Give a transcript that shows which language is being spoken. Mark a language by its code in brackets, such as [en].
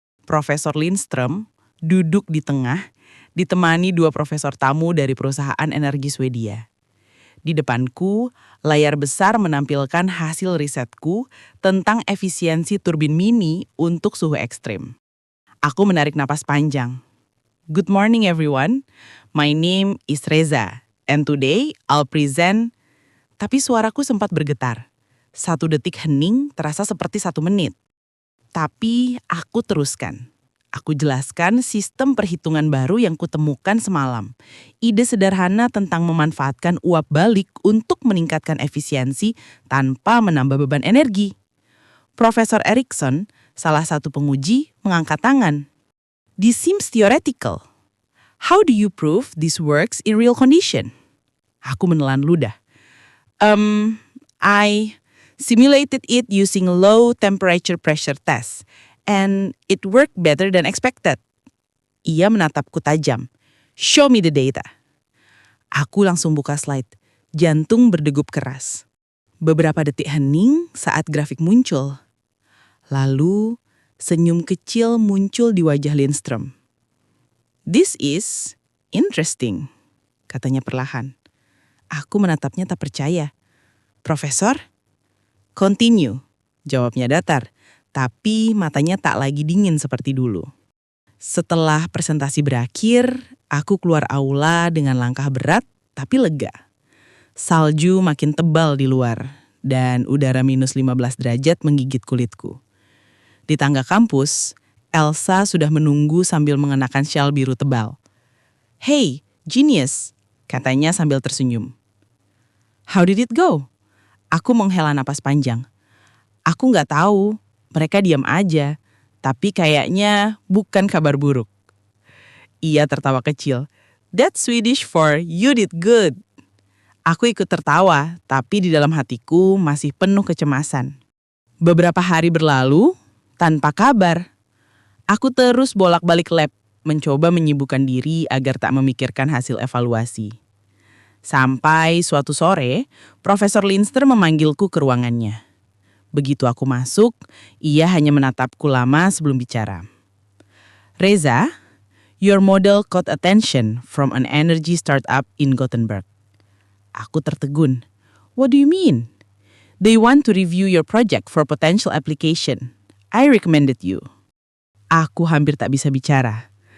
[id] Profesor Lindström duduk di tengah, ditemani dua profesor tamu dari perusahaan energi Swedia. Di depanku, layar besar menampilkan hasil risetku tentang efisiensi turbin mini untuk suhu ekstrim. Aku menarik napas panjang. [en] Good morning everyone, my name is Reza, and today I'll present. [id] Tapi suaraku sempat bergetar. 1 detik hening terasa seperti 1 menit. Tapi aku teruskan. Aku jelaskan sistem perhitungan baru yang kutemukan semalam. Ide sederhana tentang memanfaatkan uap balik untuk meningkatkan efisiensi tanpa menambah beban energi. Profesor Erickson, salah satu penguji, mengangkat tangan. [en] This seems theoretical. How do you prove this works in real condition? [id] Aku menelan ludah. [en] I simulated it using low temperature pressure test, and it worked better than expected. [id] Ia menatapku tajam. [en] Show me the data. [id] Aku langsung buka slide. Jantung berdegup keras. Beberapa detik hening saat grafik muncul. Lalu, senyum kecil muncul di wajah Lindström. [en] This is interesting, [id] katanya perlahan. Aku menatapnya tak percaya. Profesor? [en] Continue, [id] jawabnya datar, tapi matanya tak lagi dingin seperti dulu. Setelah presentasi berakhir, aku keluar aula dengan langkah berat tapi lega. Salju makin tebal di luar, dan udara -15 derajat menggigit kulitku. Di tangga kampus, Elsa sudah menunggu sambil mengenakan syal biru tebal. [en] Hey, genius, [id] katanya sambil tersenyum. [en] How did it go? [id] Aku menghela napas panjang. Aku nggak tahu, mereka diam aja, tapi kayaknya bukan kabar buruk. Ia tertawa kecil. [en] That's Swedish for you did good. [id] Aku ikut tertawa, tapi di dalam hatiku masih penuh kecemasan. Beberapa hari berlalu, tanpa kabar. Aku terus bolak-balik lab, mencoba menyibukkan diri agar tak memikirkan hasil evaluasi. Sampai suatu sore, Profesor Lindström memanggilku ke ruangannya. Begitu aku masuk, ia hanya menatapku lama sebelum bicara. [en] Reza, your model caught attention from an energy startup in Gothenburg. [id] Aku tertegun. [en] What do you mean? They want to review your project for potential application. I recommended you. [id] Aku hampir tak bisa bicara.